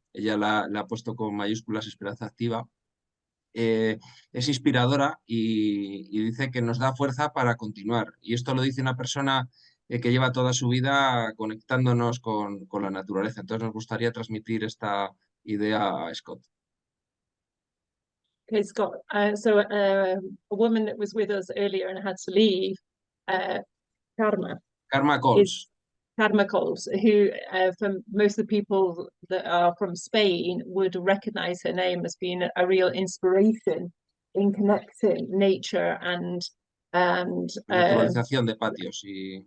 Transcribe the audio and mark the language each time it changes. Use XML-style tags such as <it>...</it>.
<es>Ella la ha puesto con mayúsculas, esperanza activa, es inspiradora y dice que nos da fuerza para continuar. Y esto lo dice una persona que lleva toda su vida conectándonos con la naturaleza. Entonces nos gustaría transmitir esta idea a Scott.</es> <en>Okay, Scott. A woman that was with us earlier and had to leave, Karma, Karma is Coles. Karma Coles, who, from most of the people that are from Spain, would recognize her name as being a real inspiration in connecting nature and</en> <es>Naturalización de patios y</es>